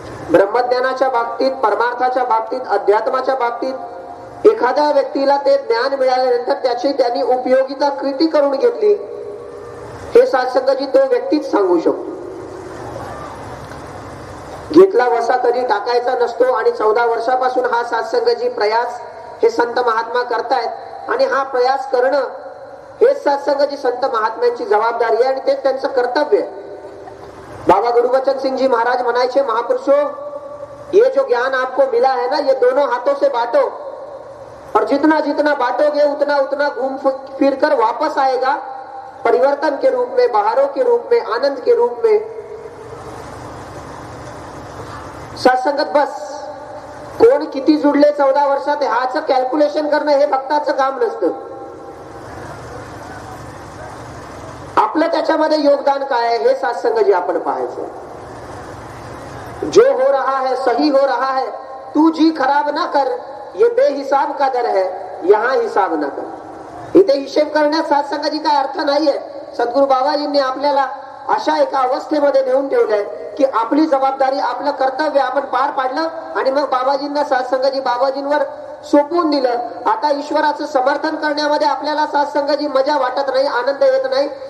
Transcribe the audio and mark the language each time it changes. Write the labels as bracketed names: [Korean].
[Marathi] ब्रह्मज्ञानाच्या बाबतीत, परमार्थाच्या बाबतीत, अध्यात्माच्या बाबतीत एखाद्या व्यक्तीला ते ज्ञान मिळाल्यानंतर त्याची त्यांनी उपयोगिता कृती करून घेतली हे सत्संगजी तो व्यक्तीच सांगू शकतो. घेतला वसा कधी टाकायचा नसतो. आणि 14 वर्षापासून हा सत्संगजी प्रयास हे संत महात्मा करतायत. आणि हा प्रयास करणं हेच सत्संगजी संत महात्म्यांची जबाबदारी आहे आणि तेच त्यांचं कर्तव्य आहे. [Hindi] बाबा गुरुबचन सिंह जी महाराज म्हणायचे, महापुरुषों ये जो ज्ञान आपको मिला है ना, ये दोनों हाथों से बांटो और जितना जितना बांटोगे उतना उतना घूम फिर कर वापस आएगा परिवर्तन के रूप में, बहारों के रूप में, आनंद के रूप में. [Marathi] सत्संगत बस कोण किती जुडले 14 वर्षात ह्याचं कॅल्क्युलेशन करणं हे भक्ताचं काम नसतं. आपलं त्याच्यामध्ये योगदान काय आहे हे सत्संगजी आपण पाहायचं. [Hindi] जो हो रहा है सही हो रहा है, तू जी खराब ना कर, ये बेहिसाब का दर है, यहां हिसाब ना कर. [Marathi] इथे हिशेब करण्यात सत्संगजी काय अर्थ नाहीये. सद्गुरू बाबाजींनी आपल्याला अशा एका अवस्थेमध्ये नेऊन ठेवलंय की आपली जबाबदारी, आपलं कर्तव्य आपण पार पाडलं आणि मग बाबाजींना सत्संगजी बाबाजींवर सोपवून दिलं. आता ईश्वराचं समर्थन करण्यामध्ये आपल्याला सत्संगजी मजा वाटत नाही, आनंद येत नाही.